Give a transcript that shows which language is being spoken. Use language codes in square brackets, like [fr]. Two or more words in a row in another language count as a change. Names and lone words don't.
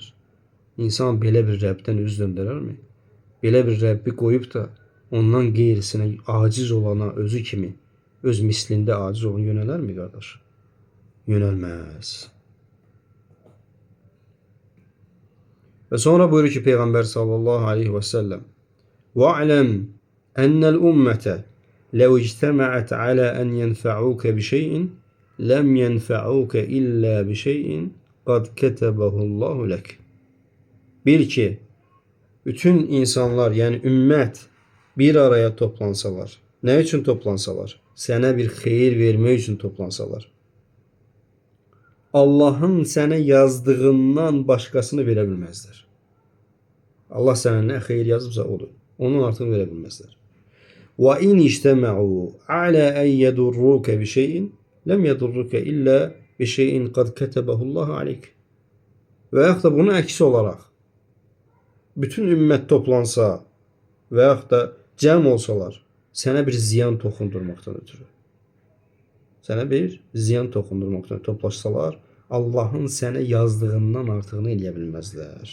[az] İnsan belə bir Rəbdən üz döndərərmi? Belə bir Rəbbi qoyub da ondan qeyrisinə aciz olana özü kimi, öz mislində aciz olan yönələrmi qardaş? Yönəlməz. Və sonra buyurur ki Peyğəmbər [ar] صلى الله عليه وسلم واعلم أن الأمة لو اجتمعت على أن ينفعوك بشيء لم ينفعوك إلا بشيء قد كتبه الله لك." [az] Bil ki, bütün insanlar, yəni ümmət bir araya toplansalar, nə üçün toplansalar? Sənə bir xeyir vermək üçün toplansalar, Allahın sənə yazdığından başqasını verə bilməzlər. Allah sənə nə xeyir yazıbsa odur. Onun artıq verə bilməzlər. [ar] وإن اجتمعوا على أن يضروك بشيء لم يضروك إلا بشيء قد كتبه الله عليك. [az] Və yaxud da bunun əksi olaraq bütün ümmət toplansa və yaxud da cəm olsalar sənə bir ziyan toxundurmaqdan ötürü. Sənə bir ziyan toxundurmaqdan toplaşsalar, Allahın sənə yazdığından artığını eləyə bilməzlər.